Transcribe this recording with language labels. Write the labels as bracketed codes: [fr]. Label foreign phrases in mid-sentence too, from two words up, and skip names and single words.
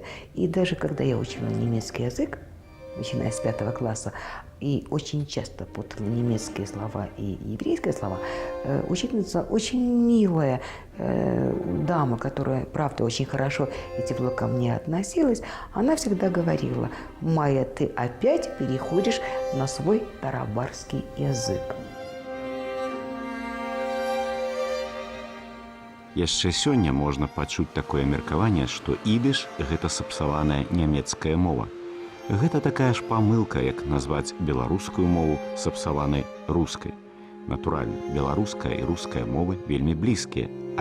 [ru] И даже когда я учила немецкий язык, начиная с 5 класса, и очень часто путала немецкие слова и еврейские слова, учительница очень милая дама, которая, правда, очень хорошо и тепло ко мне относилась, она всегда говорила: «Майя, ты опять переходишь на свой тарабарский язык». [be] Яшчэ сёння можна пачуць такое меркаванне, што ідыш – гэта сапсаваная нямецкая мова. Гэта такая ж памылка, як назваць беларускую мову сапсаванай рускай. Натуральна, беларуская і руская мовы вельмі блізкія.